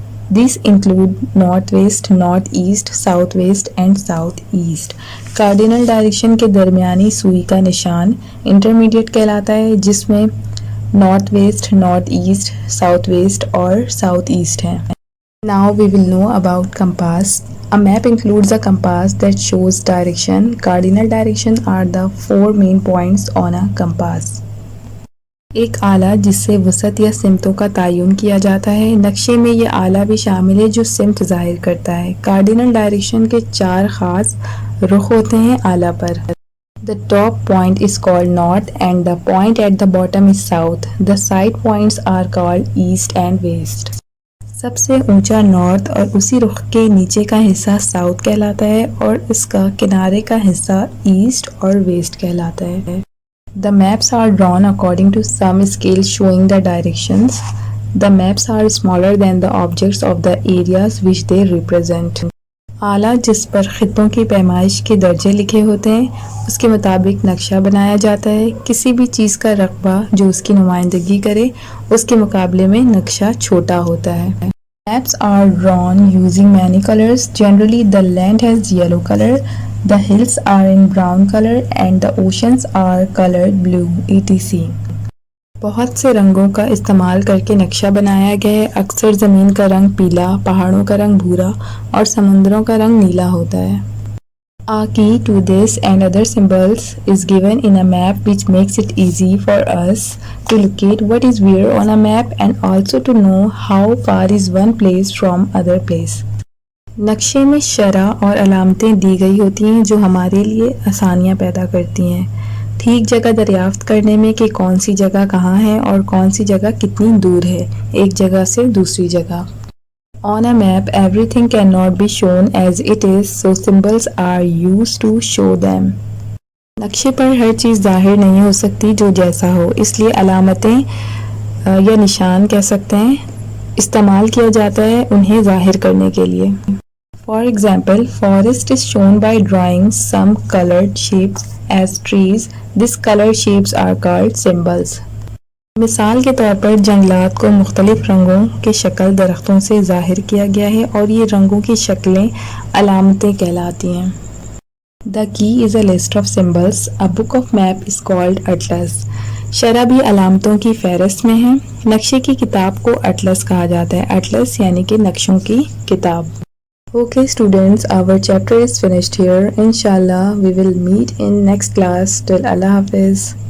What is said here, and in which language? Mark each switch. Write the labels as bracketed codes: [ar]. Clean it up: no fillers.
[en] These include northwest, northeast, southwest and southeast. [hi] Cardinal direction के दरमियानी सुई का निशान intermediate कहलाता है, जिसमें northwest, northeast, southwest और southeast है। [en] Now we will know about compass. A map includes a compass that shows direction. Cardinal direction are the 4 main points on a compass. [hi] एक आला जिससे वसत या सिमतों का तयन किया जाता है। नक्शे में ये आला भी शामिल है जो सिमत जाहिर करता है। कार्डिनल डायरेक्शन के 4 खास रुख होते हैं आला पर। [en] The top point is called north and the point at the bottom is south. The side points are called east and west. [hi] सबसे ऊंचा नॉर्थ और उसी रुख के नीचे का हिस्सा साउथ कहलाता है और इसका किनारे का हिस्सा ईस्ट और वेस्ट कहलाता है। [en] The maps are drawn according to some scale showing the directions. The maps are smaller than the objects of the areas which they represent. [hi] आला जिस पर खित्तों की पैमाइश के दर्जे लिखे होते हैं उसके मुताबिक नक्शा बनाया जाता है। किसी भी चीज़ का रकबा जो उसकी नुमाइंदगी करे उसके मुकाबले में नक्शा छोटा होता है। [en] Maps are drawn using many colors. Generally the land has yellow color, the hills are in brown color and the oceans are colored blue, etc. [hi] बहुत से रंगों का इस्तेमाल करके नक्शा बनाया गया है। अक्सर ज़मीन का रंग पीला, पहाड़ों का रंग भूरा और समुद्रों का रंग नीला होता है। [en] A key to this and other symbols is given in a map which makes it easy for us to locate what is where on a map and also to know how far is one place from other place. [hi] नक्शे में शरह और अलामतें दी गई होती हैं जो हमारे लिए आसानियाँ पैदा करती हैं ठीक जगह दरियाफ्त करने में कि कौन सी जगह कहाँ है और कौन सी जगह कितनी दूर है एक जगह से दूसरी जगह। [en] On a map, everything cannot be shown as it is, so symbols are used to show them. [hi] नक्शे पर हर चीज़ जाहिर नहीं हो सकती जो जैसा हो, इसलिए अलामतें या निशान कह सकते हैं इस्तेमाल किया जाता है उन्हें जाहिर करने के लिए। [en] For example, forest is shown by drawing some colored shapes as trees. These colored shapes are called symbols. [hi] मिसाल के तौर पर जंगलात को मुख्तलिफ रंगों के शक्ल दरख्तों से ज़ाहिर किया गया है और ये रंगों की शक्लें अलामतें कहलाती हैं। [en] The key is a list of symbols. A book of map is called atlas. [hi] शरह भी अलामतों की फहरिस्त में है। नक्शे की किताब को अटलस कहा जाता है। अटलस यानी कि नक्शों की किताब। [en] Okay students, our chapter is finished here. Inshallah, we will meet in next class. Till Allah Hafiz.